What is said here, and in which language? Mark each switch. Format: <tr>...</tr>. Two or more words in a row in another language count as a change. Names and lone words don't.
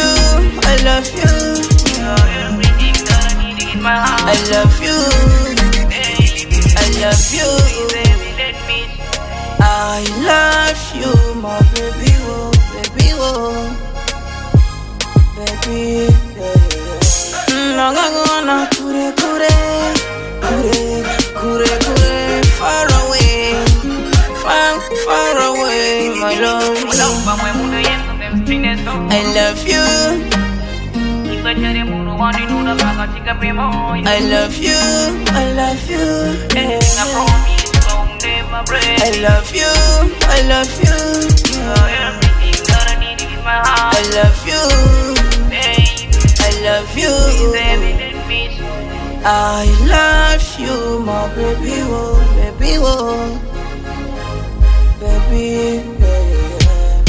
<en>I love you. I love you. I love you. I love you, my baby, oh, baby, oh, baby, yeah.</en> <rn>Nagagona kure kure, kure kure kure,</rn> <en>far away, far away, my love. I love you. I love you, I love you, yeah. I love you, I love you, I love you, I love you, I love you, my baby, oh, baby, oh, baby, yeah.</en>